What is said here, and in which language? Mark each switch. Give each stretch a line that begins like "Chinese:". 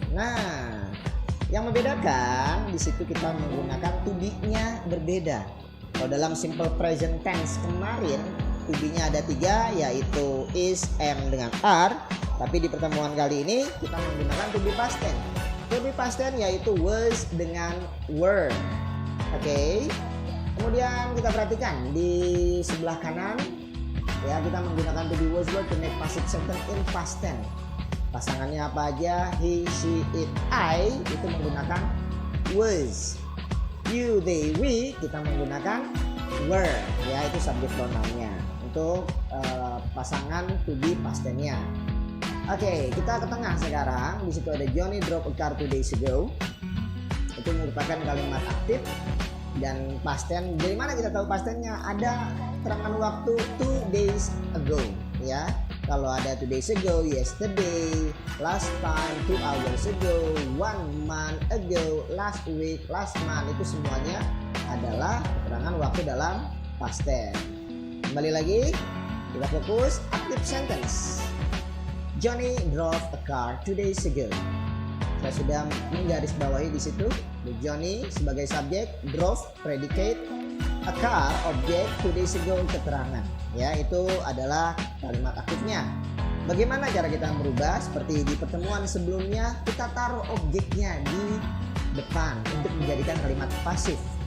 Indonesian: Nah, yang membedakan di situ kita menggunakan to be-nya berbeda. Kalau dalam simple present tense kemarin to be-nya ada 3, yaitu is, am, dengan are. Tapi di pertemuan kali ini kita menggunakan to be past tense. To be past tense yaitu was dengan were. Oke. Kemudian kita perhatikan di sebelah kanan ya, kita menggunakan
English: to be was were to make passive sentence in past tense.
Indonesian: Pasangannya apa aja? He, she, it, I itu menggunakan was. You, they, we kita menggunakan were ya, itu subject pronoun-nya untuk pasangan to be past tense-nya. Oke, kita ke tengah sekarang. Di situ ada
English: Johnny drove a car 2 days ago.
Indonesian: Itu merupakan kalimat aktif dan past tense. Dari mana kita tahu past tense-nya? Ada keterangan waktu 2 days ago ya. Kalau ada 2 days ago, yesterday, last time, 2 hours ago, 1 month ago, last week, last month, itu semuanya adalah keterangan waktu dalam past tense. Kembali lagi, kita fokus active sentence.
English: Johnny drove a car 2 days ago.
Indonesian: Saya sudah menggarisbawahi di situ. Johnny sebagai subjek, drove predicate, a car objek, 2 days ago keterangan. Ya, itu adalah kalimat aktifnya. Bagaimana cara kita merubah? Seperti di pertemuan sebelumnya, kita taruh objeknya di depan untuk menjadikan kalimat pasif.